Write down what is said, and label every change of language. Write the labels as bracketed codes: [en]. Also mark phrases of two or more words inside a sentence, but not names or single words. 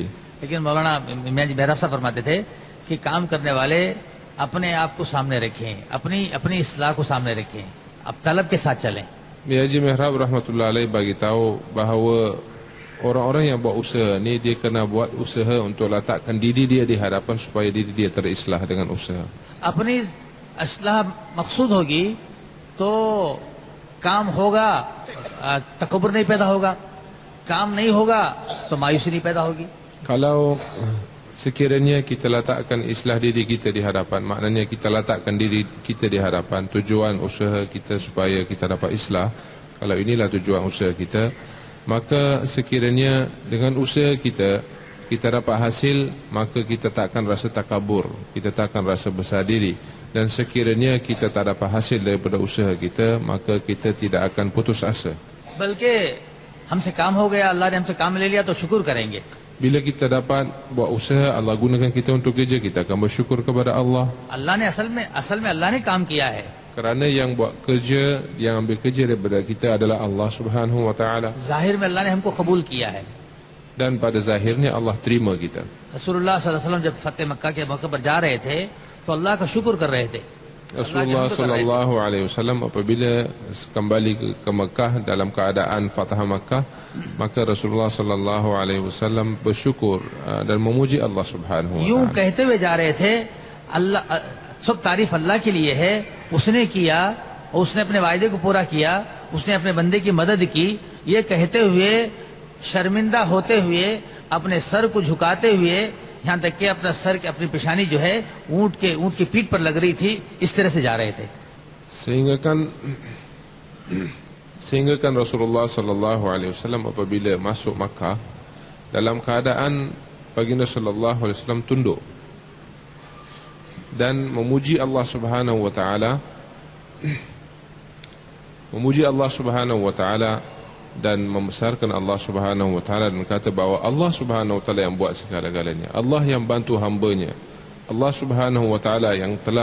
[ur] لیکن مولانا میاں محراب صاحب فرماتے تھے کہ کام کرنے والے اپنے آپ کو سامنے رکھیں، اپنی اصلاح کو سامنے رکھیں، اب طلب کے ساتھ چلیں. [ms] Haji Mihrab [ar] رحمة الله عليه [ms] bagi tahu bahawa orang-orang yang buat usaha ni dia kena buat usaha untuk letakkan diri dia di hadapan supaya diri dia terislah dengan usaha. [ur] اپنی اصلاح مقصود ہوگی تو کام ہوگا، تکبر نہیں پیدا ہوگا. کام نہیں ہوگا تو مایوسی نہیں پیدا ہوگی. [ms] Kalau sekiranya kita letakkan islah diri kita di hadapan, maknanya kita letakkan diri kita di hadapan, tujuan usaha kita supaya kita dapat islah, kalau inilah tujuan usaha kita, maka sekiranya dengan usaha kita dapat hasil, maka kita tak akan rasa takabur, kita tak akan rasa besar diri. Dan sekiranya kita tak dapat hasil daripada usaha kita, maka kita tidak akan putus asa. [ur] بلکہ ہم سے کام ہو گیا، اللہ نے ہم سے کام لے لیا تو شکر کریں گے. [ms] Bila kita dapat buat usaha, Allah gunakan kita untuk kerja, kita akan bersyukur kepada Allah. [ur] اللہ نے اصل میں اللہ نے کام کیا ہے. [ms] Kerana yang buat kerja, yang ambil kerja daripada kita adalah Allah [ar] سبحانه وتعالى. [ur] ظاہر میں اللہ نے ہم کو قبول کیا ہے. [ms] Dan pada zahirnya Allah terima kita. [ur] رسول اللہ [ar] صلی اللہ علیہ وسلم [ur] جب فتح مکہ کے موقع پر جا رہے تھے تو اللہ کا شکر کر رہے تھے. [ms] Rasulullah [ar] صلى الله عليه وسلم [ms] apabila kembali ke Makkah dalam keadaan Fatah Makkah, maka Rasulullah [ar] صلى الله عليه وسلم [ms] bersyukur dan memuji Allah [ar] سبحانه و [ur] یوں [ms] taala. [ur] کہتے ہوئے جا رہے تھے اللہ سب تعریف اللہ کے لیے ہے، اس نے کیا، اس نے اپنے وعدے کو پورا کیا، اس نے اپنے بندے کی مدد کی. یہ کہتے ہوئے شرمندہ ہوتے ہوئے اپنے سر کو جھکاتے ہوئے یہاں تک کہ اپنا سر اپنی پیشانی جو ہے اونٹ کی پیٹھ پر لگ رہی تھی، اس طرح سے جا رہے تھے. [ms] Sehingga kan Rasulullah [ar] صلى الله عليه وسلم [ms] apabila masuk Makkah dalam keadaan baginda [ar] صلى الله عليه وسلم [ms] tunduk dan memuji Allah [ar] سبحانه وتعالى [ms] memuji Allah [ar] سبحانه وتعالى [ms] dan membesarkan Allah [ar] سبحانه وتعالى [ms] dan kata bahawa Allah [ar] سبحانه وتعالى [ms] yang buat segala-galanya, Allah yang bantu hamba-Nya, Allah Subhanahu wa taala yang